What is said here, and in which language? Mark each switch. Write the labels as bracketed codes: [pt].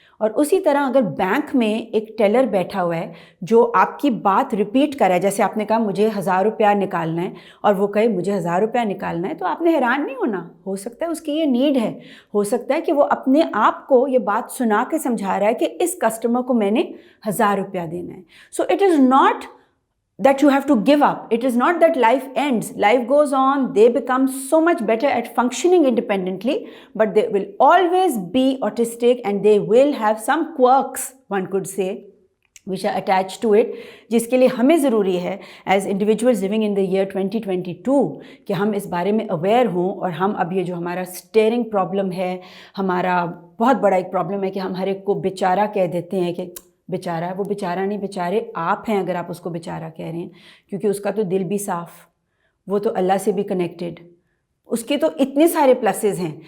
[ur] اور اسی طرح اگر بینک میں ایک ٹیلر بیٹھا ہوا ہے جو آپ کی بات ریپیٹ کرا ہے, جیسے آپ نے کہا مجھے 1000 روپیہ نکالنا ہے اور وہ کہے مجھے 1000 روپیہ نکالنا ہے, تو آپ نے حیران نہیں ہونا. ہو سکتا ہے اس کی یہ نیڈ ہے, ہو سکتا ہے کہ وہ اپنے آپ کو یہ بات سنا کے سمجھا رہا ہے کہ اس کسٹمر کو میں نے 1000 روپیہ دینا ہے. [en] So it is not that you have to give up. It is not that life ends. Life goes on. They become so much better at functioning independently, but they will always be autistic and they will have some quirks, one could say, which are attached to it, [ur] جس کے لیے ہمیں ضروری ہے [en] as individuals living in the year 2022 [ur] کہ ہم اس بارے میں اویئر ہوں. اور ہم اب یہ جو ہمارا اسٹیئرنگ پرابلم ہے, ہمارا بہت بڑا ایک پرابلم ہے کہ ہم ہر ایک کو بیچارہ کہہ دیتے ہیں کہ بیچارہ ہے. وہ بیچارہ نہیں, بیچارے آپ ہیں اگر آپ اس کو بیچارہ کہہ رہے ہیں, کیونکہ اس کا تو دل بھی صاف, وہ تو اللہ سے بھی کنیکٹڈ, اس کے تو اتنے سارے پلسز ہیں.